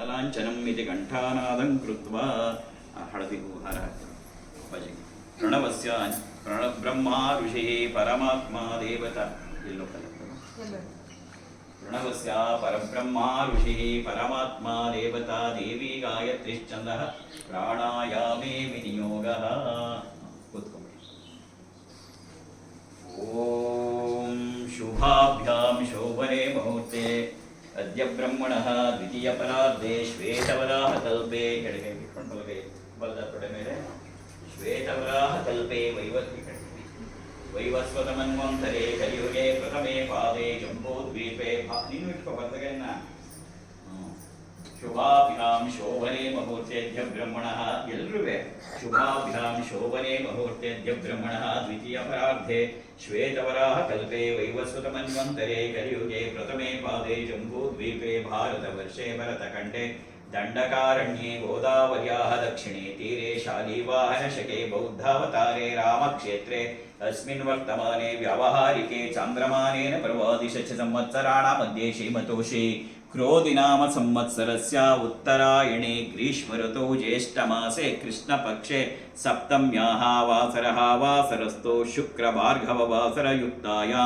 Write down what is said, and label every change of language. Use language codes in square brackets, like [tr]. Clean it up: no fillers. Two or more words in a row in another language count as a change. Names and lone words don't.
[sa] ಕಾಂಚನಂ ಇತಿ ಕಂಠಾನಾದಂ ಕೃತ್ವಾ ಹಳದಿಗೂ ಹಾರ ಭಜೆ ಪ್ರಣವಸ್ಯ ಬ್ರಹ್ಮ ಋಷಿ ಪರಮಾತ್ಮ ದೇವತಾ ಎಲ್ಲೋ ಪ್ರಣವಸ್ಯ ಪರಬ್ರಹ್ಮ ಋಷಿ ಪರಮಾತ್ಮ ದೇವತಾ ದೇವಿ ಗಾಯತ್ರಿಶ್ಚಂದಃ ಪ್ರಾಣಾಯಾಮೇ ವಿನಿಯೋಗಃ. ಕೂತ್ಕೊಂಡ್ಬಿಡಿ. ಓಂ ಶುಭಾಭ್ಯಾಂ ಶೋಭನೆ ಮುಹೂರ್ತೆ ಅದ್ಯ ಬ್ರಹ್ಮಣಃ ದ್ವಿತೀಯ ಪರಾರ್ಧೆ ಶ್ವೇತವರಾಹ ಕಲ್ಪೆ [kn] ಕೆಳಗೆ ಇಟ್ಕೊಂಡು ಬಲದ ತೊಡೆ ಮೇಲೆ [sa] ಶ್ವೇತವರಾಹ ಕಲ್ಪೆ ವೈವಸ್ವತಮನ್ವಂತರೆ ಕಲಿಯುಗೆ ಪ್ರಥಮೆ ಪಾದೆ ಜಂಬೂದ್ವೀಪೆ [kn] ನೀನು ಇಟ್ಕೋ ಬರ್ತಗನ್ನ [sa] ಶುಭಾಭ್ಯಾಂ ಶೋಭನೆ ಮುಹೂರ್ತೆದ್ಯ ಬ್ರಹ್ಮಣಃ ಎಲ್ರುವೆ ಶುಭಾಭ್ಯಾಂ ಶೋಭನೆ ಮುಹೂರ್ತೆದ್ಯ ಬ್ರಹ್ಮಣಃ ದ್ವಿತೀಯ ಪರಾರ್ಧೆ ಶ್ವೇತವರಾಹ ಕಲ್ಪೆ ವೈವಸ್ವತಮನ್ವಂತರೆ ಕಲಿಯುಗೆ ಪ್ರಥಮೆ ಪಾದೆ ಜಂಬೂದ್ವೀಪೆ ಭಾರತವರ್ಷೆ ಭರತಖಂಡೆ ದಂಡಕಾರಣ್ಯೆ ಗೋದಾವರ್ಯಾಃ ದಕ್ಷಿಣೆ ತೀರೆ ಶಾಲಿವಾಹನಶಕೆ ಬೌದ್ಧಾವತಾರೆ ರಾಮಕ್ಷೇತ್ರೆ अस्मिन् वर्तमाने व्यावहारिके चान्द्रमानेन पर्वादिशच संवत्सराणां मध्ये श्रीमतोषि क्रोधिनाम संवत्सरस्य उत्तरायणे ग्रीष्मऋतौ ज्येष्ठमासे कृष्णपक्षे सप्तम्याः वासरः वासरस्थो शुक्रभार्गववासरयुक्तायां